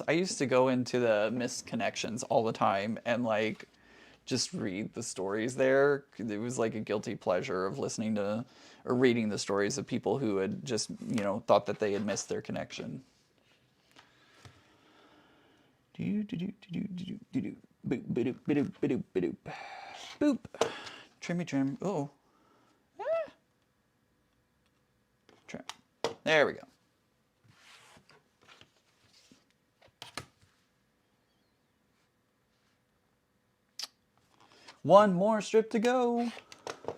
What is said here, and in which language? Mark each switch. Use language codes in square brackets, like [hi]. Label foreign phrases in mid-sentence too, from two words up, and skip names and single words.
[en] I used to go into the missed connections all the time and like just read the stories there. It was like a guilty pleasure of listening to or reading the stories of people who had just, you know, thought that they had missed their connection. Boop, ba-doop, ba-doop, ba-doop, ba-doop. Boop. Trimmy trim. Oh. Ah. Trim. There we go. One more strip to go.